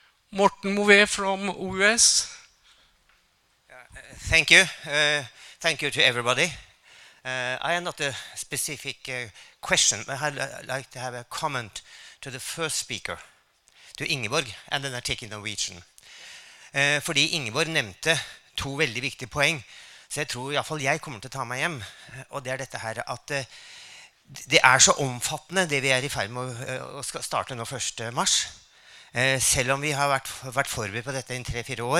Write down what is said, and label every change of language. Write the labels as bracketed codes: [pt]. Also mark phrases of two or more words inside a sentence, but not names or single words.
[en] Morten Mouvet from US. Thank you. Thank you to everybody. I have not a specific question, but I'd like to have a comment to the first speaker, to Ingeborg, and then I take in Norwegian. [no] Fordi Ingeborg nevnte to veldig viktige poeng, så jeg tror i hvert fall jeg kommer til å ta meg hjem. Og det er dette her at det er så omfattende det vi er i ferd med å starte nå 1. mars. Selv om vi har vært forberedt på dette i 3-4 år.